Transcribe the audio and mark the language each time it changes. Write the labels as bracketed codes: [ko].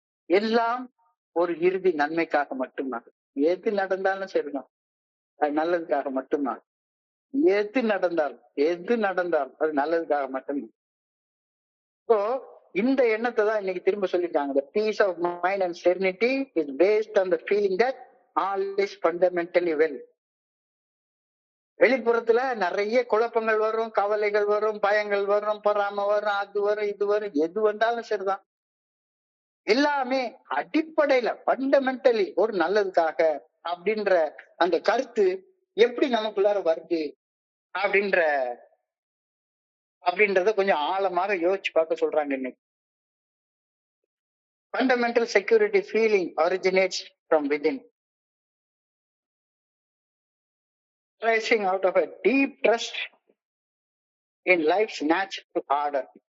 [ta] எல்லாம் ஒரு இறுதி நன்மைக்காக மட்டும்தான். எது நடந்தாலும் சரிதான், அது நல்லதுக்காக மட்டும்தான். எது நடந்தாலும் அது நல்லதுக்காக மட்டும்தான். ஸோ இந்த எண்ணத்தை தான் இன்னைக்கு திரும்ப சொல்லியிருக்காங்க. [en] The peace of mind and serenity is based on the feeling that all is fundamentally well. [ta] வெளிப்புறத்துல நிறைய குழப்பங்கள் வரும், கவலைகள் வரும், பயங்கள் வரும், பொறாம வரும், அது வரும், இது வரும், எது வந்தாலும் சரிதான். எல்லாமே அடிப்படையில ஃபண்டமெண்டலி ஒரு நல்லதுக்காக அப்படின்ற அந்த கருத்து எப்படி நமக்குள்ளார வருது அப்படின்றத கொஞ்சம் ஆழமாக யோசிச்சு பார்க்க சொல்றாங்க இன்னைக்கு. [en] Fundamental security feeling originates from within, rising out of a deep trust in life's natural order.